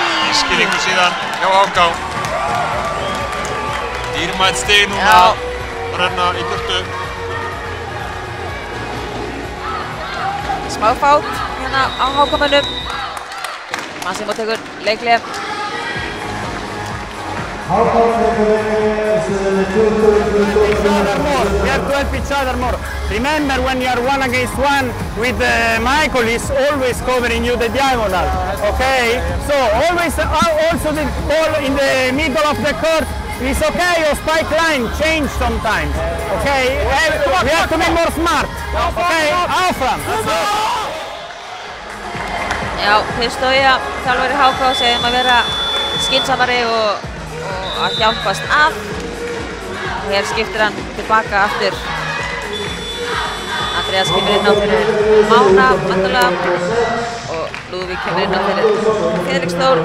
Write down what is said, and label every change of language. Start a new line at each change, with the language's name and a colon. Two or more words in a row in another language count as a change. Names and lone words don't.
Icelandic: Ískilningu síðan hjá HK. Dýrmætt stig núna að renna í burtu. Smá fát hérna á HK-mönnum. Massimo tekur leikhlé.
English: We have to help each other more. Remember, when you are 1 against 1 with Michael, is always covering you the diagonal. Okay, so always also the ball in the middle of the court is okay. Your spike line change sometimes. Okay, we have to be more smart.
Icelandic: Okay, áfram. Já, Pistoia, þjálfari HK, segir að vera skynsamari og að hjálpast að. Hér skiptir hann tilbaka aftur. Andreas kemur inn á fyrir Mána, vandalega, og Lúðvík kemur inn á fyrir Felix Þór.